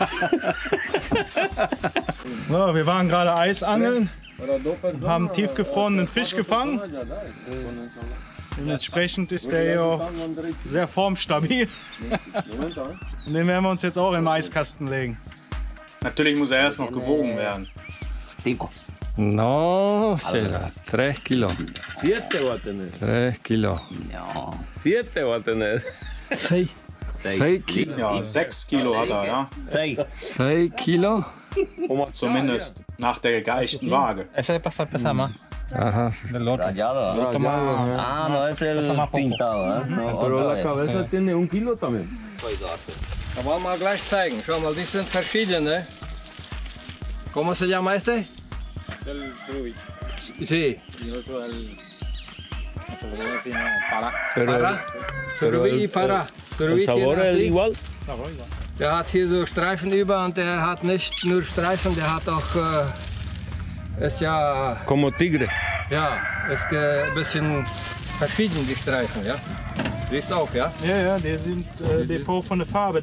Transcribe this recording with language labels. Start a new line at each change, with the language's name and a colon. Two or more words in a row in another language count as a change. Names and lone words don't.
German: So, wir waren gerade Eisangeln, haben tiefgefrorenen Fisch gefangen. Dementsprechend ist der hier auch sehr formstabil. Und den werden wir uns jetzt auch im Eiskasten legen. Natürlich muss er erst noch gewogen werden. 5.
Spanish: No, será. 3 kilo. 7 va a tener. 3 kilo. Ja. 7 va a tener. 6 kilo.
German: Ja, 6 Kilo hat er, ja.
Spanish: 6 kilo.
German: Zumindest nach der geeichten Waage.
Spanish: Ese pasa pesa más. Ajá. Rayado. Ah, no es el pintado. Pero la cabeza tiene 1 kilo también.
German: Da wollen wir gleich zeigen. Schau mal, die sind verschiedene.
Spanish: ¿Cómo se llama este? El surubí. Sí. Y otro el. Para. Para. Surubí y para. Surubí tiene así. igual.
German: Der hat hier so Streifen über, und der hat nicht nur Streifen, der hat auch, ist ja,
Spanish: Como tigre.
German: ja, ist ein bisschen verschieden, die Streifen, ja. Siehst du auch, ja? Ja, ja, die sind Depot von der Farbe.